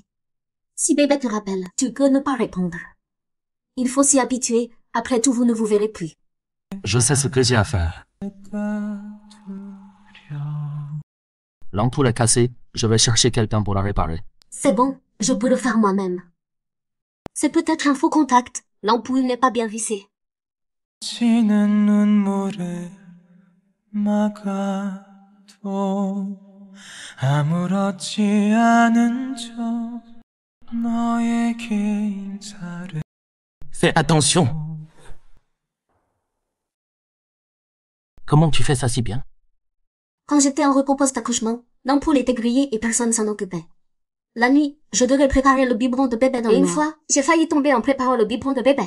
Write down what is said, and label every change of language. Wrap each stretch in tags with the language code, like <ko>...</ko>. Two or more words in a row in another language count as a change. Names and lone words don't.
<fr>Si bébé te rappelle, tu peux ne pas répondre. Il faut s'y habituer, après tout vous ne vous verrez plus. Je sais ce que j'ai à faire. L'ampoule est cassée. Je vais chercher quelqu'un pour la réparer. C'est bon, je peux le faire moi-même. C'est peut-être un faux contact. L'ampoule n'est pas bien vissée.</fr> <ko>지는 눈물을 막아도 아무렇지 않은 척 너에게 인사를.</ko> <fr>Fais attention. Comment tu fais ça si bien? Quand j'étais en repos post-accouchement, l'ampoule était grillée et personne s'en occupait. La nuit, je devais préparer le biberon de bébé dans le noir. Une fois, j'ai failli tomber en préparant le biberon de bébé.</fr>